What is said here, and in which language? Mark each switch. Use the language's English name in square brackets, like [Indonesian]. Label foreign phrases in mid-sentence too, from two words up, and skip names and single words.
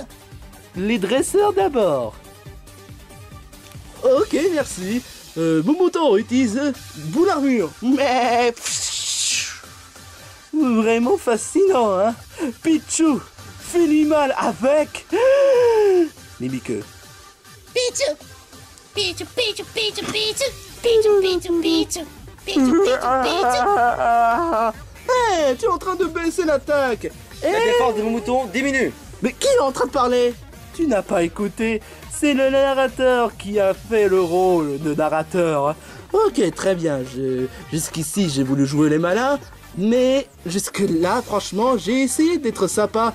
[French] Les dresseurs d'abord. Ok, merci. Mon mouton utilise boule armure. Mais... Vraiment fascinant, hein. Pichu, fais-lui mal avec... Mimiqueux. Pichu! Pichu, Pichu, Pichu, Pichu! Pichu, Pichu, Pichu! Pichu, Pichu, Pichu! Hey, tu es en train de baisser l'attaque. La défense de mon mouton diminue. Mais qui est en train de parler? Tu n'as pas écouté. C'est le narrateur qui a fait le rôle de narrateur. Ok, très bien. Jusqu'ici, j'ai voulu jouer les malins. Mais jusque-là, franchement, j'ai essayé d'être sympa.